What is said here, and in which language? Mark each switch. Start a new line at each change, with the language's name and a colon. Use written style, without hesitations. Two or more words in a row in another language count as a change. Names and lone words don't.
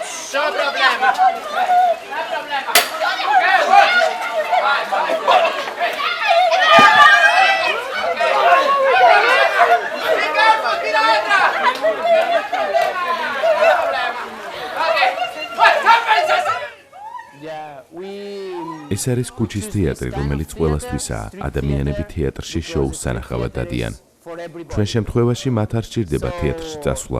Spanish: No problema. No problema.
English: Okay, good.
Portuguese: Vai, vai,
Spanish: good. Ricardo, tira otra. No problema. Okay.
English: What happens?
Georgian: ეს არის ქუჩის თეატრი, რომელიც ყველასთვისაა. ადამიანები თეატრში შოუს სანახავად დადიან. ჩვენ შემთხვევაში მათ არ სჭირდება თეატრში წასვლა.